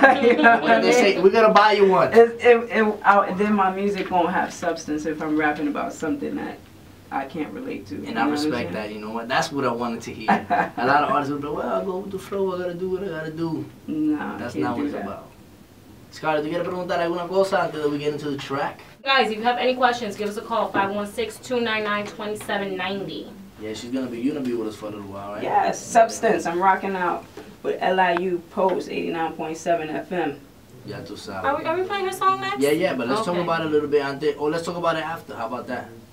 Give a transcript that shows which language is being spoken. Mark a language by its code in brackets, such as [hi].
[en] You know what they say, we're gonna buy you one. Then my music won't have substance if I'm rapping about something that I can't relate to. And I respect that, you know what? That's what I wanted to hear. A lot of artists will be like, well, I'll go with the flow, I gotta do what I gotta do. No, that's not what it's about. [es] Scarlett, ¿tú quieres preguntar alguna cosa antes de we get into the track? [en] Guys, if you have any questions, give us a call, 516-299-2790. Yeah, you're gonna be with us for a little while, right? Yes, Substance. I'm rocking out with LIU Post 89.7 FM. [es] Ya tú sabes. [en] Are we playing her song next? Yeah, but let's talk about it a little bit antes, or let's talk about it after. How about that?